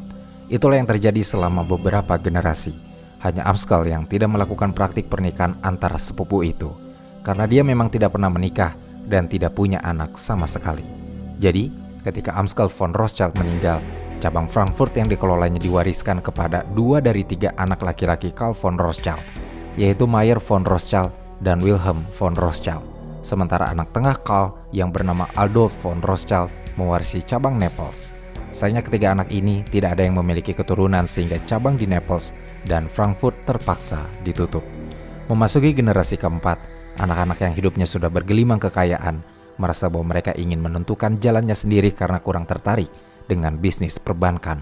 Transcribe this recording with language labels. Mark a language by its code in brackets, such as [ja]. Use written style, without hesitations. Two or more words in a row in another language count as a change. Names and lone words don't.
[id] Itulah yang terjadi selama beberapa generasi. Hanya Amschel yang tidak melakukan praktik pernikahan antara sepupu itu, karena dia memang tidak pernah menikah dan tidak punya anak sama sekali. Jadi, ketika Amschel von Rothschild meninggal, cabang Frankfurt yang dikelolanya diwariskan kepada 2 dari 3 anak laki-laki Karl von Rothschild, yaitu Mayer von Rothschild dan Wilhelm von Rothschild. Sementara anak tengah Karl yang bernama Adolf von Rothschild mewarisi cabang Naples. Sayangnya ketiga anak ini tidak ada yang memiliki keturunan sehingga cabang di Naples dan Frankfurt terpaksa ditutup. Memasuki generasi keempat, anak-anak yang hidupnya sudah bergelimang kekayaan merasa bahwa mereka ingin menentukan jalannya sendiri karena kurang tertarik dengan bisnis perbankan.